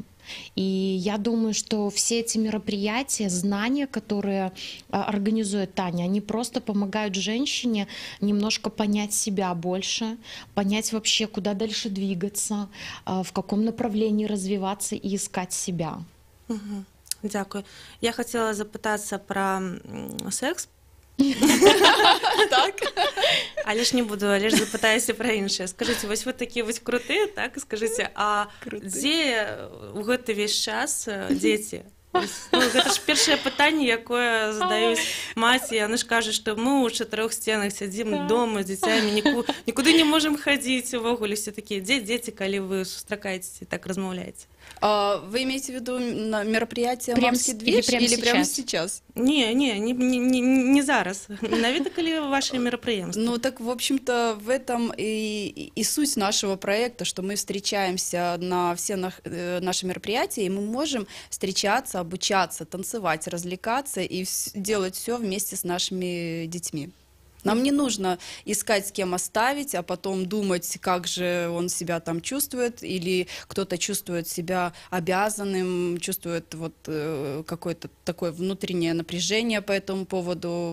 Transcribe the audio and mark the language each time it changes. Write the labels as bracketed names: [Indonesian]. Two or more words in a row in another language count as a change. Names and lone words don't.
[Russian] И я думаю, что все эти мероприятия, знания, которые организует Таня, они просто помогают женщине немножко понять себя больше, понять вообще, куда дальше двигаться, в каком направлении развиваться и искать себя. [Ukrainian] Дякую. [Russian] Я хотела запитаться про секс. [Belarusian] Так. Але ж не буду, але ж запытаюся пра іншае. Скажыце, вось вы такія вось крутыя, так? Скажыце, а дзе ў гэты весь час дзеці? Ну, гэта ж першае пытанне, якое задаюць маці. Яны ж кажуць, што мы ў 4 сценах сядзім дома з дзіцямі, нікуды не можам хадзіць, увогуле все такія. Дзе дзеці, калі вы сустракаецеся, так размаўляеце? [Russian] Вы имеете в виду на мероприятие «Мамский движ» или прямо сейчас? [Belarusian] Не зараз. Менавіта, калі [Russian] ваши мероприятия. Ну, так, в общем-то, в этом и суть нашего проекта, что мы встречаемся на все наши мероприятия, и мы можем встречаться, обучаться, танцевать, развлекаться и делать все вместе с нашими детьми. Нам не нужно искать, с кем оставить, а потом думать, как же он себя там чувствует, или кто-то чувствует себя обязанным, чувствует вот какое-то такое внутреннее напряжение по этому поводу.